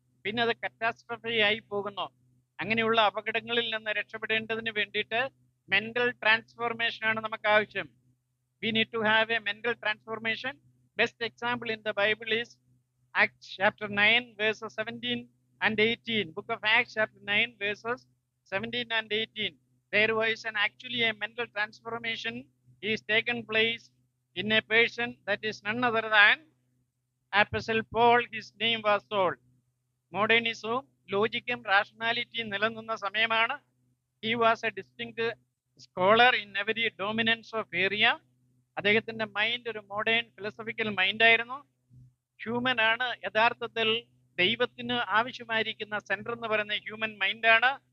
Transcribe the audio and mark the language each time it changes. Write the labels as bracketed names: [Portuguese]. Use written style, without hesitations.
[Malayalam] പിന്നെ അത് കറ്റാസ്ട്രഫി ആയി പോകുന്നു. അങ്ങനെയുള്ള അപകടങ്ങളിൽ നിന്ന് രക്ഷപ്പെടേണ്ടതിന് വേണ്ടിയിട്ട് മെന്റൽ ട്രാൻസ്ഫോർമേഷൻ ആണ് നമുക്ക് ആവശ്യം. [English] We need to have a mental transformation. Best example in the Bible is Acts chapter 9 verses 17 and 18. Book of Acts chapter 9 verses 17 and 18. There was actually a mental transformation is taken place in a person that is none other than Apostle Paul. His name was Saul. [Malayalam] മോഡേണിസവും ലോജിക്കും റാഷണാലിറ്റിയും നിലനിന്ന സമയമാണ്. [English] He was a distinct scholar in every dominance of area. [Malayalam] അദ്ദേഹത്തിന്റെ mind ഒരു modern philosophical മൈൻഡായിരുന്നു. Human ആണ് യഥാർത്ഥത്തിൽ ദൈവത്തിന് ആവശ്യമായിരിക്കുന്ന centre എന്ന് പറയുന്ന human മൈൻഡാണ്.